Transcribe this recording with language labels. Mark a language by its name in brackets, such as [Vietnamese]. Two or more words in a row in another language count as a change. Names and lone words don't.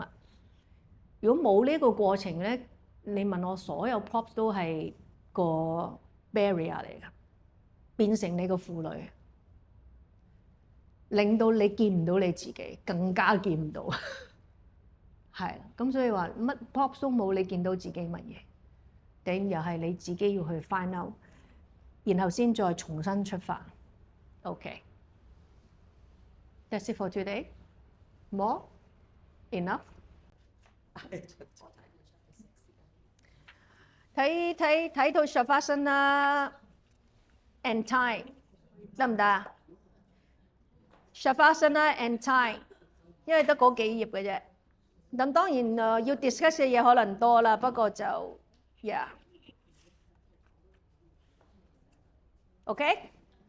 [Cantonese] 如果冇呢個過程咧，你問我所有 props 都係個 barrier 嚟㗎，變成你個負累。令到你見唔到你自己，更加見唔到，係啦。咁所以話乜 props 都冇，你見到自己乜嘢？頂又係你自己要去 [English] find out， [Cantonese] 然後先再重新出發。OK， [English] That's it for today. More? Enough? [Cantonese] 睇套 [English] Shavasana and time [Cantonese] 得唔得啊 ？ [English] Shavasana and time， [Cantonese] 因為得嗰幾頁嘅啫。咁當然要 discuss 嘅嘢可能多啦，不過就 [English] yeah，OK。